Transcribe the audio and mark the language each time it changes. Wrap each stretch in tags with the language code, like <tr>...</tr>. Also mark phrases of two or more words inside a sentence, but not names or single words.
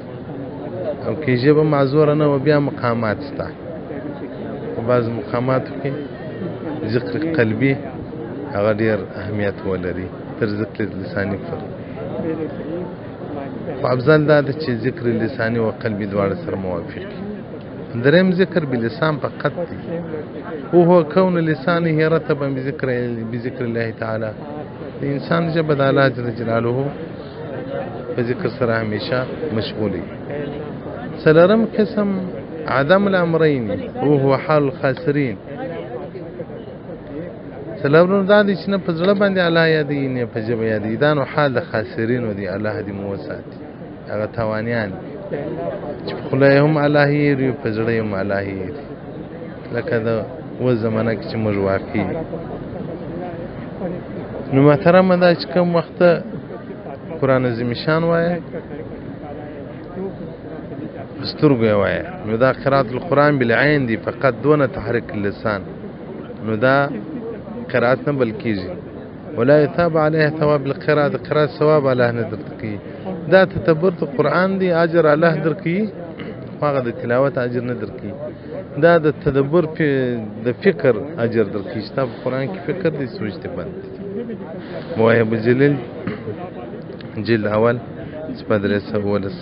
<ps>او که ژبه معذوره نه و بیا مقامات سته، په بعض مقاماتو کې ذکر قلبي هغه ډېر اهمیت ولري تر ذکر لساني فرق. خو افضل دا ده چې ذکر لساني و قلبي دواړه سره موافق. دریم ذکر بلسان فقط دی،</ps> <ar>وهو كون لسانه رتبا بذكر الله تعالى.</ar> <ps>د انسان ژبه د الله جل جلاله په ذکر سره همیشه مشغولي. څلورم قسم</ps> <ar>عدم الامرين وهو حال الخاسرين.</ar> <ps>څلورم دا دی چې نه په زړه باندې الله یادوي نه په ژبه یادوي. دا نو حال د خاسرینو دی. الله دې مو وساتي هغه تاوانیان چې په خوله یې هم الله هېري په زړه یې هم الله هېري، لکه د اوس زمانه کې چې موږ واقع یو. نو محترمه دا چې کوم وخته قرآن عظیم شان وایه په سترګو یې وایه نو دا</ps> <ar>قرات القرآن بالعین</ar> <ps>دی</ps> <ar>فقط دون تحریک اللسان.</ar> <ps>نو دا قرات نه بل کېږي.</ps> <ar>ولا يثاب عليه ثواب القراءة.</ar> <ps>د قرات ثواب الله نه درته کوي. دا تدبر د قرآن دی اجر الله درکوي، خو هغه د تلاوت اجر نه درکوي. دا د تدبر د فکر اجر درکوي چې تا په قرآن کې فکر دی سوچ دی بند. مواهب الجلیل جلد اول صفحه 319.</ps>